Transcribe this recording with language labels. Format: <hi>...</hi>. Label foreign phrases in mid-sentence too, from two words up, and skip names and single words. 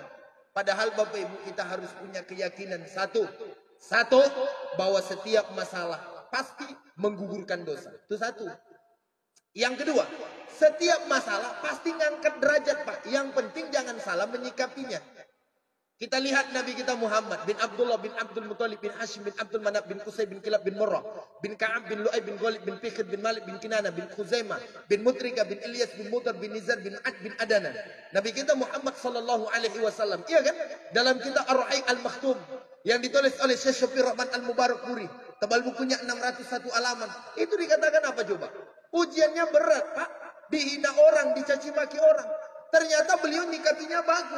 <id>Padahal Bapak Ibu kita harus punya keyakinan satu, bahwa setiap masalah pasti menggugurkan dosa. Itu satu. Yang kedua, setiap masalah pasti ngangkat derajat Pak. Yang penting jangan salah menyikapinya. Kita lihat Nabi kita Muhammad bin Abdullah bin Abdul Muttalib bin Hashim bin Abdul Manaf bin Qusay bin Kilab bin Murrah bin Ka'ab bin Lu'ay bin Ghalib bin Fikhr bin Malik bin Kinana bin Khuzaimah bin Mutrika bin Ilyas bin Mudar bin Nizar bin Ad bin Adana. Nabi kita Muhammad</id> <ar>صلى الله عليه وسلم.</ar> <id>Iya kan? Dalam kitab Ar-Ra'i Al-Makhtum yang ditulis oleh Syekh Syafir Rahman Al-Mubarakpuri, tebal bukunya 601 halaman. Itu dikatakan apa coba? Ujiannya berat, Pak. Dihina orang, dicaci maki orang. Ternyata beliau nyikapinya bagus.</id>